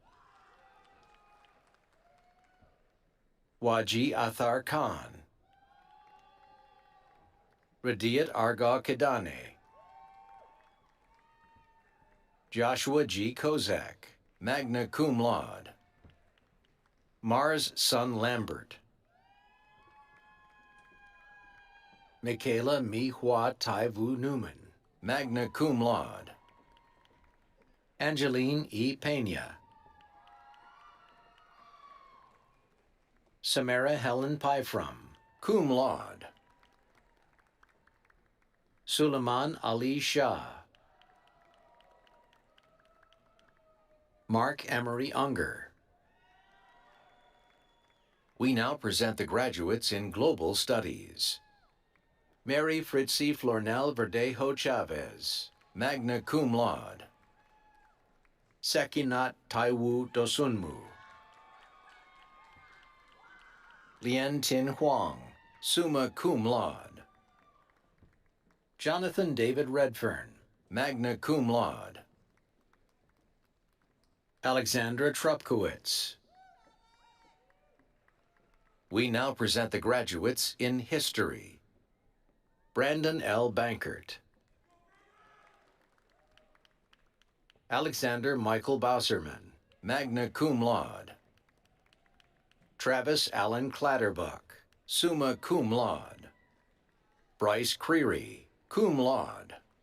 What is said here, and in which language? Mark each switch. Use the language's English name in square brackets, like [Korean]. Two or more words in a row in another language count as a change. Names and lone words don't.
[English] Waji Athar Khan. Radiat Arga Kedane. Joshua G. [Latin] Kozak, magna cum laude. [English] Mars Sun Lambert. Michaela Mi Hua Tai Vu Newman, [Latin] magna cum laude. [English] Angeline E. Pena. Samara Helen Pyfrom, [Latin] cum laude. [English] Suleiman Ali Shah. Mark Emery Unger. We now present the graduates in Global Studies. Mary Fritzi Flornel Verdejo Chavez, [Latin] magna cum laude. [English] Sekinat Taiwu Dosunmu. Lien Tin Huang, [Latin] summa cum laude. [English] Jonathan David Redfern, [Latin] magna cum laude. [English] Alexandra Trupkowitz. We now present the graduates in History. Brandon L. Bankert. Alexander Michael Bauserman, [Latin] magna cum laude. [English] Travis Allen Clatterbuck, [Latin] summa cum laude. [English] Bryce Creary, [Latin] cum laude.